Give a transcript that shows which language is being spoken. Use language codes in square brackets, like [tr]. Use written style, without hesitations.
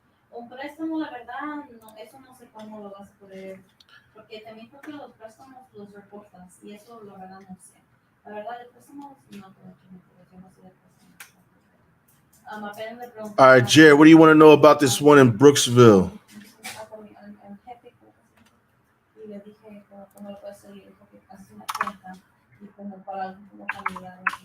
[es] Un préstamo, la verdad, no, eso no sé cómo lo vas a poder, porque también creo que los préstamos los reportas y eso la verdad no sé. La verdad, el préstamo no creo que no sé de préstamos. Apenas le pregunté. [en] All right, Jared, what do you want to know about this one in Brooksville? [es] Al jefe, y le dije cómo lo puede hacer y dijo que haces una cuenta y como para como familiar.